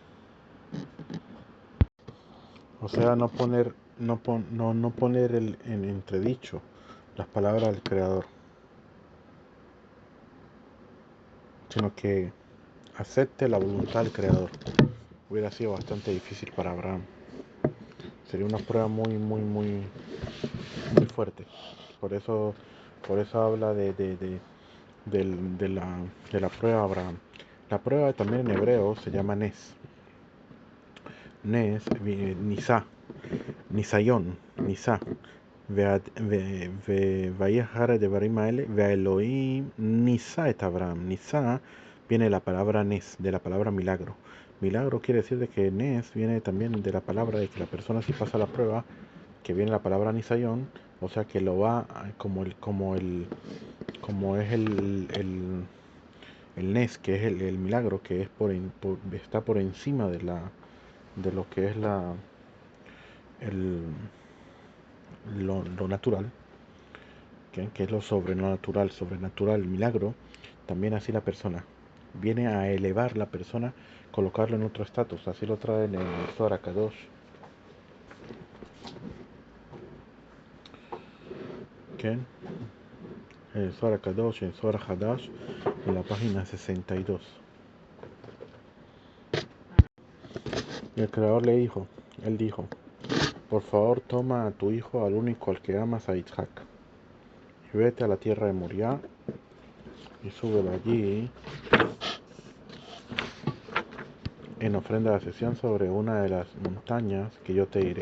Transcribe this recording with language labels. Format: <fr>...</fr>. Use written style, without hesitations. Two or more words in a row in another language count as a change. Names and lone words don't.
<es>O sea, no poner en entredicho las palabras del Creador, sino que acepte la voluntad del Creador. Hubiera sido bastante difícil para Abraham. Sería una prueba muy, muy, muy, muy fuerte. Por eso, por eso habla de la prueba de Abraham. La prueba también en hebreo se llama Nes.</es> <he>נס, ניסה, ניסיון, ניסה. ויחר הדברים האלה, והאלוהים ניסה את אברהם.</he> <es>ניסה viene de la palabra nes, de la palabra milagro. Milagro quiere decir de que nes viene también de la palabra de que la persona si pasa la prueba, que viene la palabra nisayón, o sea que lo va como es el nes, que es el milagro, que es está por encima de lo que es el, lo natural, que es lo sobrenatural, el milagro, también así la persona. Viene a elevar la persona, colocarlo en otro estatus. Así lo traen en el Zohar HaKadosh. ¿Okay? El Zohar HaKadosh, el Zohar Hadash, en la página 62. Y el Creador él dijo, por favor toma a tu hijo, al único al que amas, a Isaac, y vete a la tierra de Moriah y súbelo allí en ofrenda de ascensión sobre una de las montañas que yo te diré.</es>